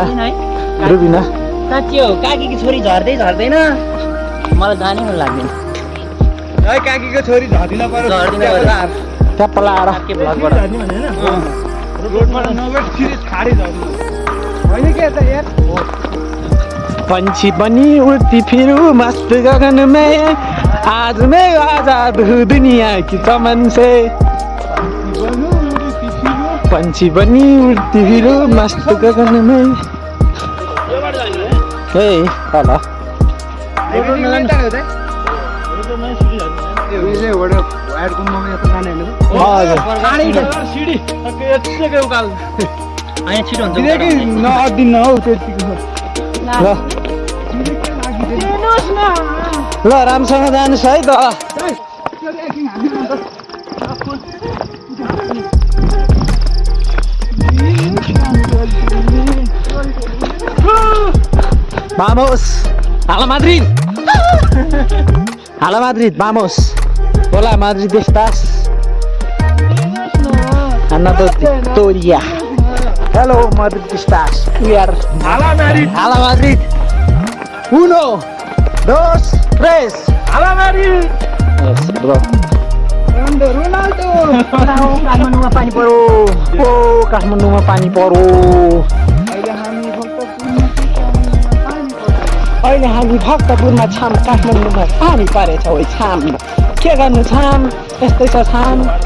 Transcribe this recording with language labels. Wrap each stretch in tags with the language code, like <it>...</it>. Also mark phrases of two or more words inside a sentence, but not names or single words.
<ne>साँच्ची हो, काकीकी छोरी झर्दै झर्दैन मलाई जानै मन लाग्दैन। काकीको छोरी झर्दिन पर्यो त्यहाँ पलाएर के भ्लगबाट रोडबाट नगएर सिरिज खाडी झर्दिन होइन के यता यार।</ne> <hi>पंछी बनी उड़ती फिरूं मस्त गगन में, आज मैं आजाद हूँ दुनिया की चमन से। पंछी बनी उड़ती फिरूं मस्त गगन में।</hi> <en>hey hello</en> <ne>छिटो हुन्छ नअदिन हौ त्यतिको ल राम्रोसँग जानुहोस् है त।</ne> <es>Vamos a la Madrid. A la Madrid, vamos. Hola Madrid, ¿estás?</es> <en>Another Victoria.</en> <es>Hello Madrid, ¿estás?</es> <en>We are</en> <es>a la Madrid. 1, 2, 3. a la Madrid.</es> <en>Yes, bro.</en> <ne>रोनाल्डो काठमाडौँमा पानी पर्यो। ओ काठमाडौँमा पानी पर्यो। अहिले हामी भक्तपुरमा छाम, काठमाडौँमा पानी परेछ है छाम। के गर्नु छाम, यस्तै छ छाम।</ne>